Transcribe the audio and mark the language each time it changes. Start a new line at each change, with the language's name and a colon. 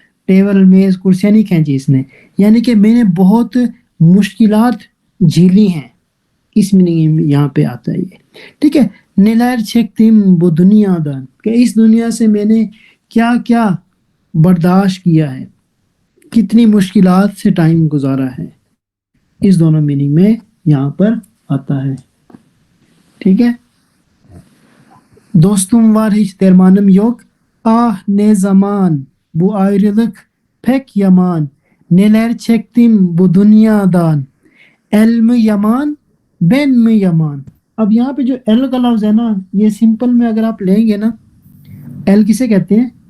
Urdu: Table میز کرسیاں نہیں کھینچی اس نے, یعنی کہ میں نے بہت مشکلات جھیلی ہیں, اس میننگ یہاں پہ آتا ہے یہ. ٹھیک ہے,
Turkish: نیلیر چھیکتیم وہ دنیا دان,
Urdu: کہ اس دنیا سے میں نے کیا کیا برداشت کیا ہے, کتنی مشکلات سے ٹائم گزارا ہے, اس دونوں میننگ میں یہاں پر آتا ہے. ٹھیک ہے,
Turkish: دوستم var hiç dermanım yok, ah ne zaman bu ayrılık pek yaman, neler çektim bu dünyadan, el mi yaman ben mi yaman.
Urdu: اب یہاں پہ جو ایل کا لفظ ہے نا, یہ سمپل میں اگر آپ لیں گے نا, ایل کسے کہتے ہیں؟